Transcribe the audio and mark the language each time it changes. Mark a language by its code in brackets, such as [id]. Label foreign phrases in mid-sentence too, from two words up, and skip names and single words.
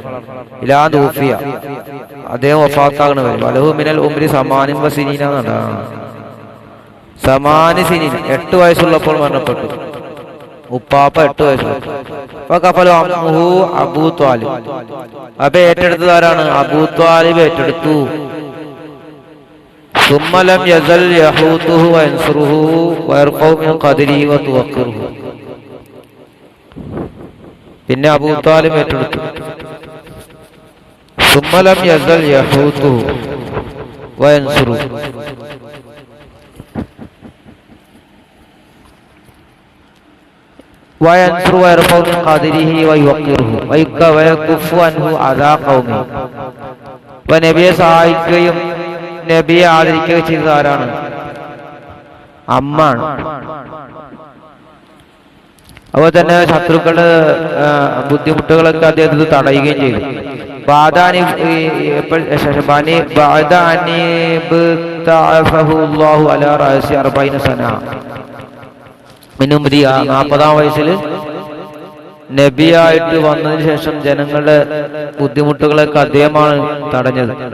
[ar] إلى توفي, [ml] അദ്ദേഹം വഫാത്താകണ വരെ. [ar] وله من العمر ثمان وسنين ثماني سنين, [ml] 8 വയസ്സുള്ളപ്പോൾ മരണപ്പെട്ടു. ഉപ്പാപ്പ 8 വയസ്സുള്ളപ്പോൾ. അബൂ ത്വാലിബ്, അപ്പൊ ഏറ്റെടുത്തത് ആരാണ്? അബൂ ത്വാലിബ് ഏറ്റെടുത്തു. [ar] ثم لم يزل يحوطه وينصره ويرفع من قدره وتوقره, [ml] പിന്നെ അബൂ ത്വാലിബ് ഏറ്റെടുത്തു. [ar] ثم لم يزل يحوطه وينصره, وينصر ويرفع من قدره ويوقره ويكف عنه أذى قومه. [ml] നബിയെ സഹായിക്കുകയും നബിയെ ആദരിക്കുകയും ചെയ്തത് ആരാണ്? അമ്മാണ്. അതുപോലെ തന്നെ ശത്രുക്കളുടെ ബുദ്ധിമുട്ടുകളൊക്കെ അദ്ദേഹത്തിന് തടയുകയും ചെയ്തു. മിനുംരി, 40-ാം വയസ്സിൽ നബിയായിട്ട് വന്നതിന് ശേഷം ജനങ്ങളുടെ ബുദ്ധിമുട്ടുകളൊക്കെ അദ്ദേഹമാണ് തടഞ്ഞത്.